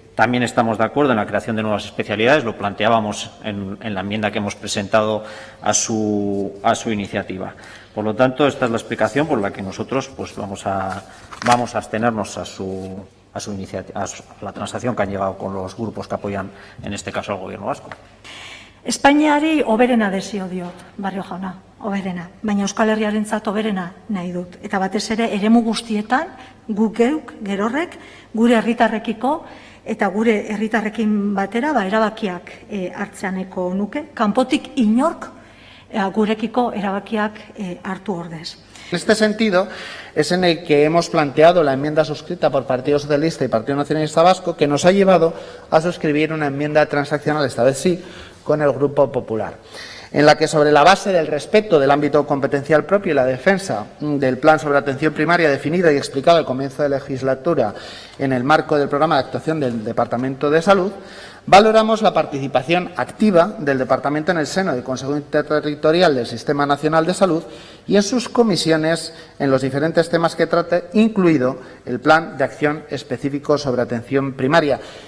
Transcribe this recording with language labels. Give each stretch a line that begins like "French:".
Spanish: También estamos de acuerdo en la creación de nuevas especialidades, lo planteábamos en la enmienda que hemos presentado a su iniciativa. Por lo tanto, esta es la explicación por la que nosotros pues vamos a abstenernos a la transacción que han llegado con los grupos que apoyan, en este caso, al Gobierno vasco.
Basque: Espainiari hoberena desio diot, Barrio jauna, hoberena. Baina Euskal Herriarentzat hoberena nahi dut. Eta batez ere, eremu guztietan, guk geuk, gerorrek, gure herritarrekiko eta gure herritarrekin batera erabakiak hartzeaneko nuke, kanpotik inork gurekiko erabakiak hartu ordez.
Spanish: En este sentido, es en el que hemos planteado la enmienda suscrita por Partido Socialista y Partido Nacionalista Vasco, que nos ha llevado a suscribir una enmienda transaccional, esta vez sí, con el Grupo Popular, en la que, sobre la base del respeto del ámbito competencial propio y la defensa del plan sobre atención primaria definido y explicado al comienzo de legislatura en el marco del programa de actuación del Departamento de Salud, valoramos la participación activa del Departamento en el seno del Consejo Interterritorial del Sistema Nacional de Salud y en sus comisiones en los diferentes temas que trate, incluido el Plan de Acción Específico sobre Atención Primaria.